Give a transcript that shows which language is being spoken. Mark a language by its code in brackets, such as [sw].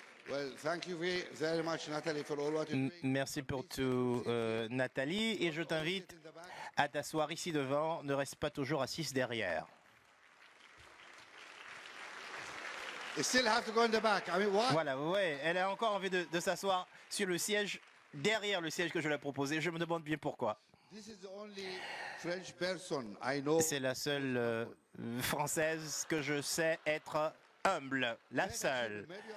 [en] Well, thank you very much, Nathalie, for all what you're doing. [fr] Merci pour tout, Nathalie. Et je t'invite à t'asseoir ici devant. Ne reste pas toujours assise derrière. [en] You still have to go in the back. I mean, what? [fr] Voilà, ouais, elle a encore envie de s'asseoir sur le siège, derrière le siège que je lui ai proposé. Je me demande bien pourquoi. [en] This is the only French person I know. [fr] C'est la seule Française que je sais être humble, la seule.